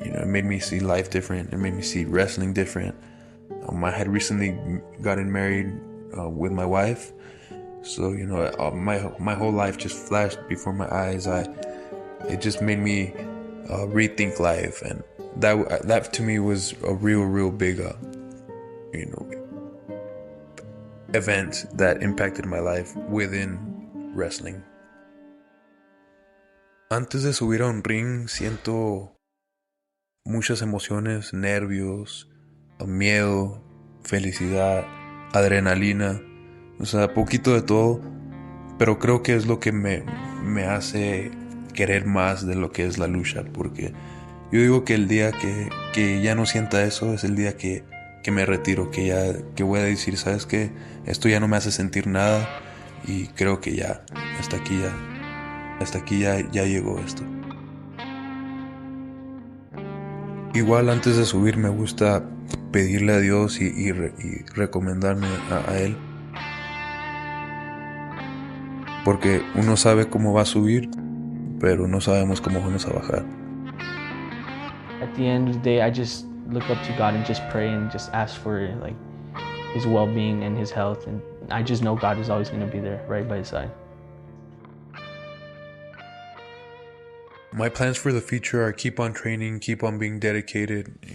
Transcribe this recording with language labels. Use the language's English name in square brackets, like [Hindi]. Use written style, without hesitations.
[English] You know, it made me see life different. It made me see wrestling different. I had recently gotten married with my wife, so you know, my whole life just flashed before my eyes. It just made me rethink life, and that to me was a real big event that impacted my life within wrestling. [Spanish] Antes de subir a un ring siento muchas emociones, nervios, miedo, felicidad, adrenalina, o sea, poquito de todo, pero creo que es lo que me hace querer más de lo que es la lucha, porque yo digo que el día que ya no sienta eso es el día que me retiro, que voy a decir, ¿sabes qué? Esto ya no me hace sentir nada y creo que ya, hasta aquí ya llegó esto. Igual antes de subir me gusta pedirle a Dios y recomendarme a Él, porque uno sabe cómo va a subir, pero no sabemos cómo vamos a bajar. [English] At the end of the day, I just look up to God and just pray and just ask for like His well-being and His health, and I just know God is always going to be there right by His side. My plans for the future are keep on training, keep on being dedicated.